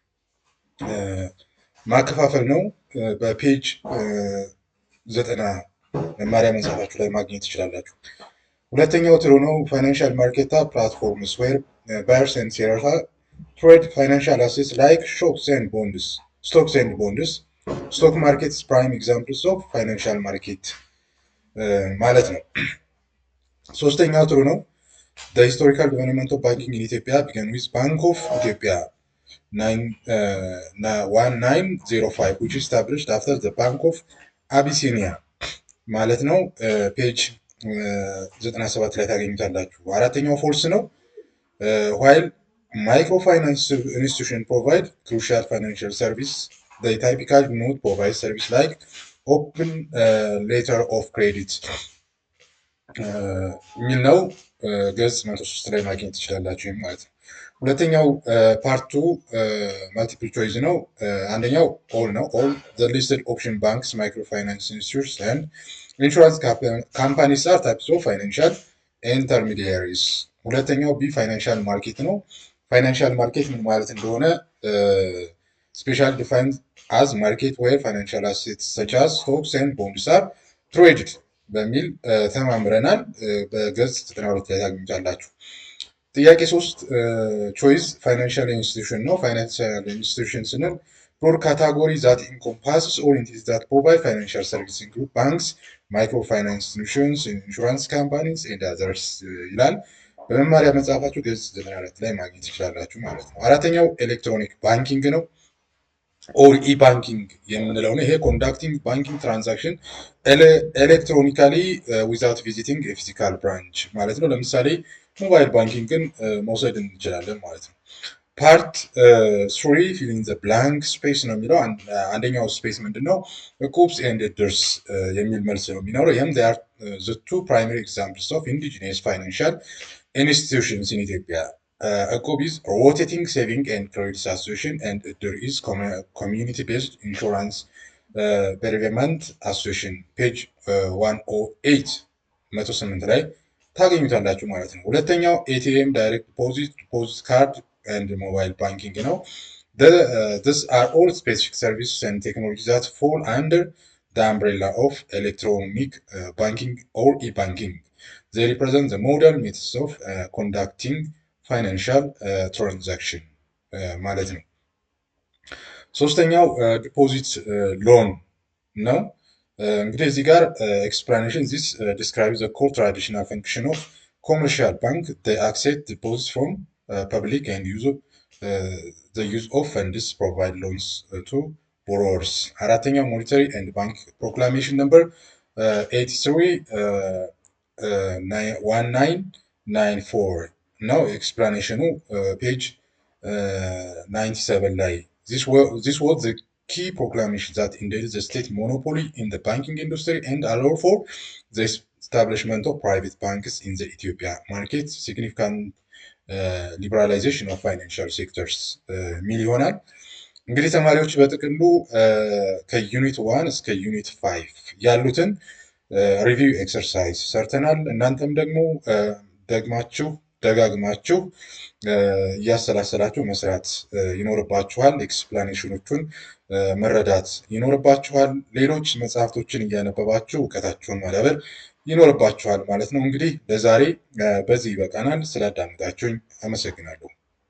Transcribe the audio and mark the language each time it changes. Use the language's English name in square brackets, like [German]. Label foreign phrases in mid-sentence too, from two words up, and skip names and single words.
[Amharic] ማከፋፈል ነው። በፔጅ 90 መማሪያ መጽሐፋችሁ ላይ ማግኘት ትችላላችሁ። ሁለተኛው ትሩ ነው። [English] financial market platforms where buyers and sellers trade financial assets like stocks and bonds. stock market prime examples of financial market [Amharic] ማለት ነው። ሶስተኛው ትሩ ነው። [English] The historical development of banking in Ethiopia began with Bank of Ethiopia 1905 which is established after the Bank of Abyssinia [Amharic] ማለት ነው። ፔጅ 97 ላይ ታገኙታላችሁ። አራተኛው ፎልስ ነው። [English] while microfinance institutions provide crucial financial service they typically do not provide service like open letter of credit [Amharic] የሚል ነው። ገጽ 103 ላይ ማግኘት ትችላላችሁ ማለት ነው። ሁለተኛው ፓርቱ [English] multiple choice [Amharic] ነው። አንደኛው ኦል ነው። [English] ኦል the listed option banks, microfinance institutions and insurance companies are types of financial intermediaries። [Amharic] ሁለተኛው ቢ [English] financial market ነው። financial market [Amharic] ምን ማለት እንደሆነ [English] special defined as market where financial assets such as stocks and bonds are traded [Amharic] በሚል ተማምረናል። በገጽ 92 ላይ ታገኙታላችሁ። ጥያቄ 3 [English] choice financial institution ነው። financial institution ስንል broad category that encompasses all entities that provide financial services include banks, microfinance institutions, insurance companies and others [Amharic] ይላል። በመማሪያ መጽሐፋችሁ ገጽ 94 ላይ ማግኘት ትችላላችሁ ማለት ነው። አራተኛው [English] electronic banking [Amharic] ነው። [English] or e banking [Amharic] የምንለው ነው። ይሄ [English] conducting banking transaction electronically without visiting physical branch [Amharic] ማለት ነው። ለምሳሌ [English] mobile bankingን [Amharic] መውሰድ እንችላለን ማለት ነው። [English] part 3 filling the blank space [Amharic] ነው የሚለው። አንደኛው ስፔስ ምንድነው? እቁብስ ኤንድ እድርስ የሚል መልስ ነው የሚኖረው። ይህም [English] they are the two primary examples of indigenous financial institutions in Ethiopia. እቁብ is rotating saving and credit association and እድር is community-based insurance bereavement association [Amharic] ፔጅ 108 ላይ ታገኙታላችሁ ማለት ነው። ሁለተኛው [English] ATM direct deposit card and mobile banking ነው። These are all specific services and technologies that fall under the umbrella of electronic banking or e-banking. They represent the modern methods of conducting financial transaction [Amharic] ማለት ነው። ሶስተኛው [English] deposit loan [Amharic] ነው። እንግዲህ እዚህ ጋር [English] explanation this describes the core traditional function of commercial bank. They accept deposits from public and the use of funds provide loans to borrowers. አራተኛው monetary and bank proclamation number 83/1994 [Amharic] ነው። ኤክስፕላኔሽኑ ፔጅ 97 ላይ [English] this was the key proclamation that ended the state monopoly in the banking industry and allowed for the establishment of private banks in the Ethiopia market, significant liberalization of financial sectors [Amharic] ሚል ይሆናል። እንግዲህ ተማሪዎች በጥቅሉ ከዩኒት 1 እስከ ዩኒት 5 ያሉትን [English] review exercise [Amharic] ሰርተናል። እናንተም ደግሞ ደጋግማችሁ እያሰላሰላችሁ መስራት ይኖርባችኋል። ኤክስፕላኔሽኖቹን መረዳት ይኖርባችኋል። ሌሎች መጽሐፍቶችን እያነበባችሁ እውቀታችሁን ማዳበር ይኖርባችኋል ማለት ነው። እንግዲህ ለዛሬ በዚህ ይበቃናል። ስላዳመጣችሁኝ አመሰግናለሁ።